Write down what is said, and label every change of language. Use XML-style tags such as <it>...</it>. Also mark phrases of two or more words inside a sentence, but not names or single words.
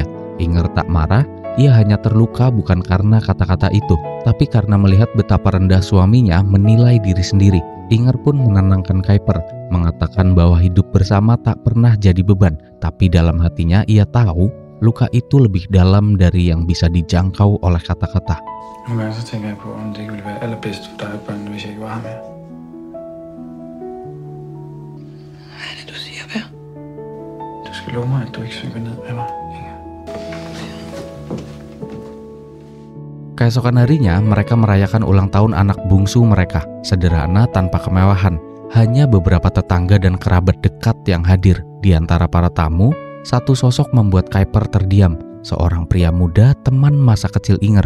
<id>Inger tak marah, ia hanya terluka bukan karena kata-kata itu, tapi karena melihat betapa rendah suaminya menilai diri sendiri. Inger pun menenangkan Kuiper, mengatakan bahwa hidup bersama tak pernah jadi beban, tapi dalam hatinya ia tahu luka itu lebih dalam dari yang bisa dijangkau oleh kata-kata.</id> <da>Nogle gange så tænker jeg på, om det ikke ville være allerbedst for dig og børnene, hvis jeg ikke var her mere. Hvad er det, du siger, Per? Du skal love mig, at du ikke synker ned med mig, Inger.</da> <id>Keesokan harinya, mereka merayakan ulang tahun anak bungsu mereka, sederhana tanpa kemewahan. Hanya beberapa tetangga dan kerabat dekat yang hadir. Di antara para tamu, satu sosok membuat Kuiper terdiam, seorang pria muda teman masa kecil Inger.</id>